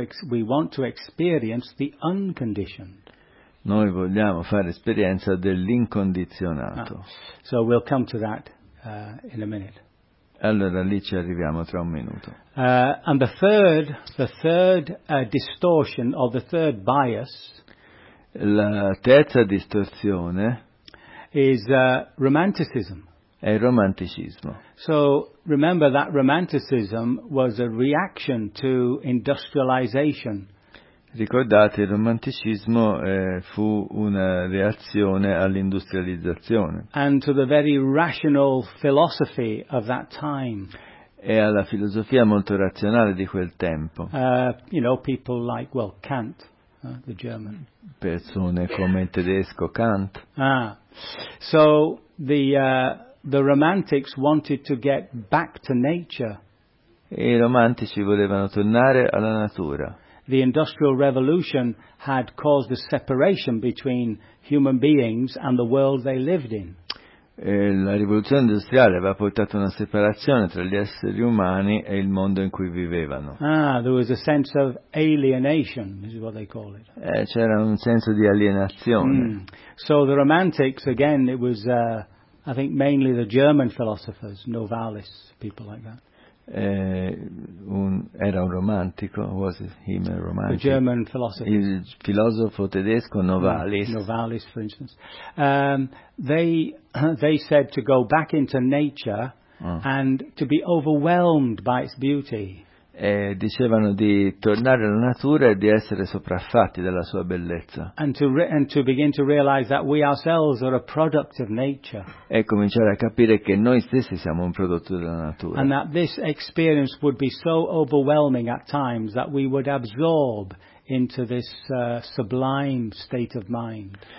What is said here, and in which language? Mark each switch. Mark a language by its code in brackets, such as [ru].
[en] We want to experience the unconditioned. [it] Noi vogliamo fare esperienza dell'incondizionato. [en] So we'll come to that in a minute. [it] Allora lì ci arriviamo tra un minuto. [en] And the third distortion or the third bias. [it] La terza distorsione [en] is romanticism. [it] È il romanticismo. [en] So remember that romanticism was a reaction to industrialization. [it] Ricordate, il romanticismo fu una reazione all'industrializzazione. [en] And to the very rational philosophy of that time. [it] E alla filosofia molto razionale di quel tempo. [en] People like, well, Kant, the German. [it] Persone come il tedesco Kant. [en] Ah, so the romantics wanted to get back to nature. [it] I romantici volevano tornare alla natura. [en] The industrial revolution had caused a separation between human beings and the world they lived in. [it] La rivoluzione industriale aveva portato una separazione tra gli esseri umani e il mondo in cui vivevano. [en] Ah, there was a sense of alienation, is what they call it. [it] C'era un senso di alienazione. Mm. [en] So the romantics, again, it was... I think mainly the German philosophers, Novalis, people like that. [it] Era un romantico, [en] was he a romantic? The German philosopher. [it] Il filosofo tedesco Novalis. [en] Novalis, for instance. They said to go back into nature and to be overwhelmed by its beauty. [it] Dicevano di tornare alla natura e di essere sopraffatti dalla sua bellezza. [en] And to begin to realize that we ourselves are a product of nature. [it] E cominciare a capire che noi stessi siamo un prodotto della natura. [en] And that this experience would be so overwhelming at times that we would absorb into this sublime state of mind.